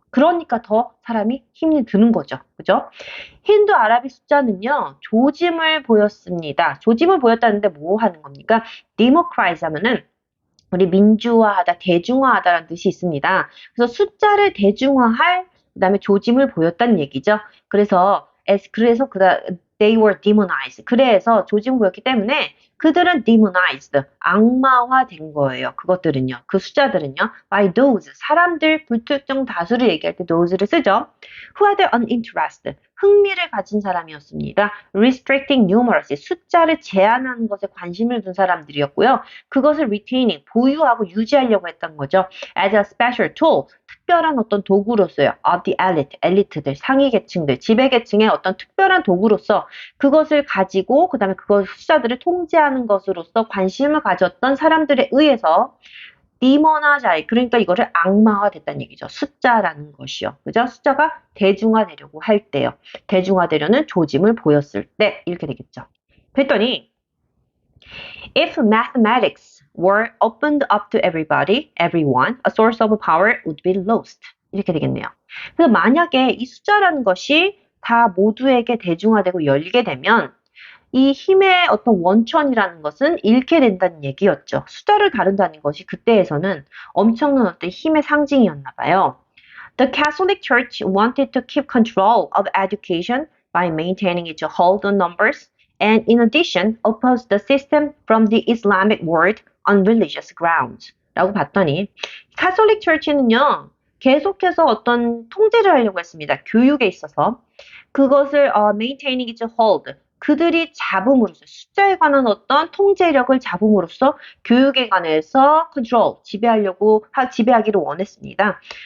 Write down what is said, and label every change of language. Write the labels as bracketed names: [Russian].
[Korean] 그러니까 더 사람이 힘이 드는 거죠. 그죠? 힌두 아라빅 숫자는요, 조짐을 보였습니다. 조짐을 보였다는데 뭐 하는 겁니까? democratize 하면은 우리 민주화하다, 대중화하다라는 뜻이 있습니다. 그래서 숫자를 대중화할, 그 다음에 조짐을 보였다는 얘기죠. 그래서 [English] they were demonized. [Korean] 그래서 조짐을 보였기 때문에 그들은 demonized, 악마화된 거예요. 그것들은요. 그 숫자들은요. [English] by those, [Korean] 사람들, 불특정 다수를 얘기할 때 those를 쓰죠. [English] who had an interest, [Korean] 흥미를 가진 사람이었습니다. [English] restricting numeracy, [Korean] 숫자를 제한하는 것에 관심을 둔 사람들이었고요. 그것을 retaining, 보유하고 유지하려고 했던 거죠. [English] as a special tool, [Korean] 특별한 어떤 도구로서요. [English] of the elite, [Korean] 엘리트들, 상위 계층들, 지배 계층의 어떤 특별한 도구로서 그것을 가지고 그다음에 그것 숫자들을 통제하는 것으로서 관심을 가졌던 사람들에 의해서 디모나자이, 그러니까 이거를 악마화됐다는 얘기죠. 숫자라는 것이요. 그죠? 숫자가 대중화되려고 할 때요. 대중화되려는 조짐을 보였을 때 이렇게 되겠죠. 그랬더니 [English] If mathematics were opened up to everyone, a source of power would be lost. [Korean] 이렇게 되겠네요. 그래서 만약에 이 숫자라는 것이 다 모두에게 대중화되고 열리게 되면 이 힘의 어떤 원천이라는 것은 잃게 된다는 얘기였죠. 숫자를 다룬다는 것이 그때에서는 엄청난 어떤 힘의 상징이었나 봐요. [English] The Catholic Church wanted to keep control of education by maintaining its hold on numbers and in addition opposed the system from the Islamic world on religious grounds. [Korean] 라고 봤더니 카톨릭 철치는요. 계속해서 어떤 통제를 하려고 했습니다. 교육에 있어서. 그것을 [English] maintaining its hold, [Korean] 그들이 잡음으로써 숫자에 관한 어떤 통제력을 잡음으로써 교육에 관해서 control, 지배하기를 원했습니다.